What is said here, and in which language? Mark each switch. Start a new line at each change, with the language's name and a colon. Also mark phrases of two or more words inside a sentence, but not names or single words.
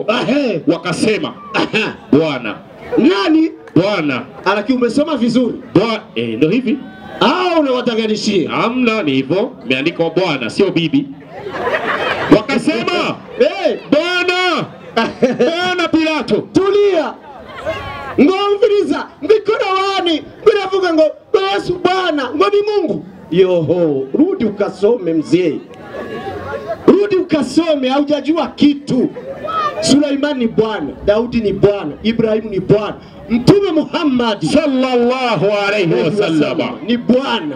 Swahili: Wakasema Bwana. Nani? Bwana. Alaki umesoma vizuri. Ndio hivi. Unawatanganishia. Hamna ni hivyo. Imeandikwa Bwana sio bibi. Wakasema Bwana. Bwana Pilato. Tulia.
Rundi: Ngomviriza mbikora wani biravuga ngo Yesu Bwana ngo ni Mungu.
Swahili: Yoho, rudi ukasome mzee. Rudi ukasome, haujajua kitu. Suleiman ni Bwana, Daudi ni Bwana, Ibrahim ni Bwana, Mtume Muhammad
Arabic: صلى الله عليه وسلم
Swahili: ni Bwana.